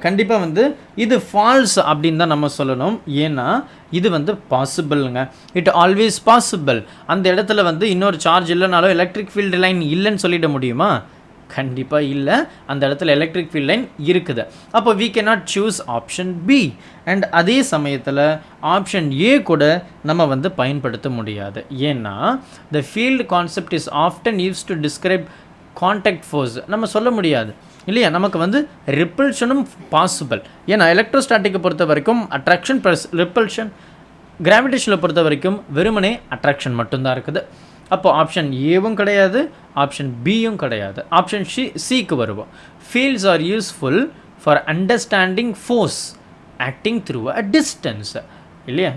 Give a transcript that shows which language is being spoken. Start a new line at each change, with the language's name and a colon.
Tamil: கண்டிப்பாக வந்து இது ஃபால்ஸ் அப்படின்னு தான் நம்ம சொல்லணும். ஏன்னா இது வந்து பாசிபிள்ங்க,
English: It always possible.
Tamil: அந்த இடத்துல வந்து இன்னொரு சார்ஜ் இல்லைனாலும் எலக்ட்ரிக் ஃபீல்டு லைன் இல்லைன்னு சொல்லிட முடியுமா? கண்டிப்பாக இல்லை. அந்த இடத்துல எலக்ட்ரிக் ஃபீல்ட் லைன் இருக்குது. அப்போ
English: we cannot choose
Tamil: option B. And அதே சமயத்தில் ஆப்ஷன் ஏ கூட நம்ம வந்து பயன்படுத்த முடியாது.
English: ஏன்னா the field concept is often used to describe contact force.
Tamil: நம்ம சொல்ல முடியாது இல்லையா? நமக்கு வந்து ரிப்பல்ஷனும் பாசிபிள். ஏன்னா எலக்ட்ரோஸ்டாட்டிக்கை பொறுத்த வரைக்கும் அட்ராக்ஷன் ப்ளஸ் ரிப்பல்ஷன், கிராவிடேஷனை பொறுத்த வரைக்கும் வெறுமனே அட்ராக்ஷன் மட்டும்தான் இருக்குது. அப்போ ஆப்ஷன் ஏவும் கிடையாது, ஆப்ஷன் பியும் கிடையாது. ஆப்ஷன் சிக்கு வருவோம்.
English: Fields are useful for understanding force acting through a distance. இல்லையா?